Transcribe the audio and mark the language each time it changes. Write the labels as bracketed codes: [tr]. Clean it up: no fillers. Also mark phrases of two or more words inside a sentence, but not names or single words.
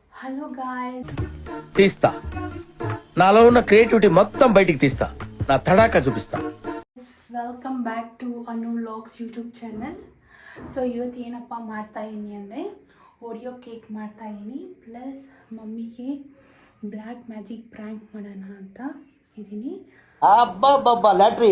[en] hello guys, [te] తీస్తా. నాలో ఉన్న క్రియేటివిటీ మొత్తం బయటికి తీస్తా. నా తడాకా చూపిస్తా. [en] welcome back to Anu vlogs YouTube channel. [kn] ಸೊ ಇವತ್ತು ಏನಪ್ಪ ಮಾಡ್ತಾಯಿದ್ದೀನಿ ಅಂದರೆ ಓರಿಯೋ ಕೇಕ್ ಮಾಡ್ತಾಯಿದ್ದೀನಿ, ಪ್ಲಸ್ ಮಮ್ಮಿಗೆ [en] black magic prank [kn] ಮಾಡೋಣ ಅಂತ ಇದ್ದೀನಿ. ಲ್ಯಾಟ್ರಿ